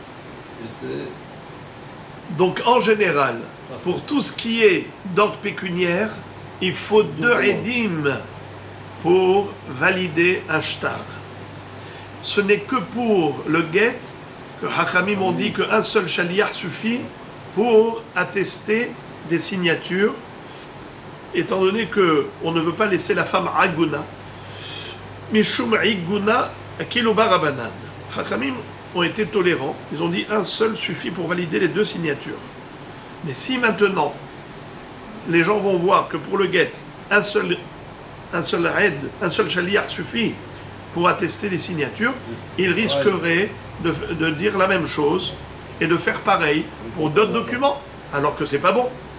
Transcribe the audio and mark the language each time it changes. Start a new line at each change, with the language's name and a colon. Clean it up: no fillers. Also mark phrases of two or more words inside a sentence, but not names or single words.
French: Donc en général, pour tout ce qui est d'ordre pécuniaire, il faut deux Edim pour valider un shtar. Ce n'est que pour le get que Hachamim ont dit qu'un seul shaliach suffit pour attester des signatures, étant donné qu'on ne veut pas laisser la femme aguna.
Aramaic: משום עיגונא אקילו בה רבנן.
French: Hachamim ont été tolérants, ils ont dit un seul suffit pour valider les deux signatures. Mais si maintenant les gens vont voir que pour le get, un seul shaliach suffit pour attester les signatures, ils risqueraient de dire la même chose et de faire pareil pour d'autres documents, alors que c'est pas bon.